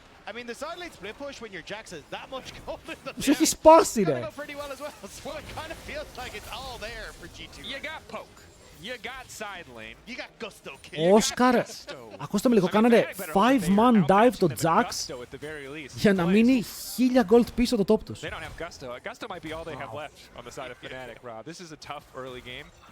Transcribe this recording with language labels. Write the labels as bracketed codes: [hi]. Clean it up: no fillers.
[en] I mean, the side lane split push when your Jax has that much gold in the [el] Τους έχει σπάσει ρε. [en] pretty well as well. So it kind of feels like it's all there for G2. You got poke. You got side lane. You got gusto kill. [el] Όσκαρ, ακούστε με λίγο, κάνανε 5-man dive το Jax για να μείνει 1000 gold πίσω το top τους. [en] They don't have gusto. Gusto might be all they have left on the side of Fnatic, Rob. This is a tough early game.